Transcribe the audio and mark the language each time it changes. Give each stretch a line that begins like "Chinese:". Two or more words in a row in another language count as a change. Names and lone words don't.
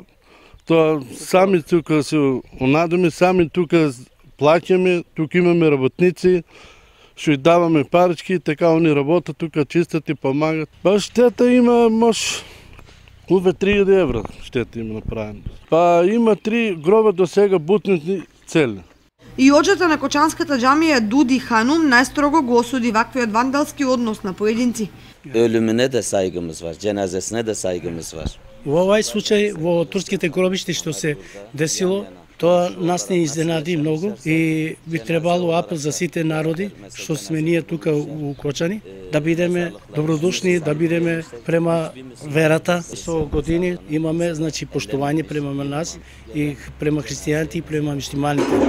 Macedonian: Тоа сами тука се онадоме, сами тука плаќаме, тука имаме работници, што и даваме парички, така они работат тука, чистат и помагат. Па штета има може околу 3000 евра штета има направено. Па има 3 гроба до сега бутнати цели. И оџата на Кочанската џамија Дуди Ханум најстрого го осуди ваквиот вандалски однос на поединци.
Turkish: Ölümüne de saygımız var, cenazesine de saygımız var.
Macedonian: Во овај случај во турските гробишти што се десило, тоа нас не изненади многу и би требало апел за сите народи што сме ние тука у Кочани да бидеме добродушни, да бидеме према верата. Со години имаме значи поштување према нас и према христијаните и према муслиманите.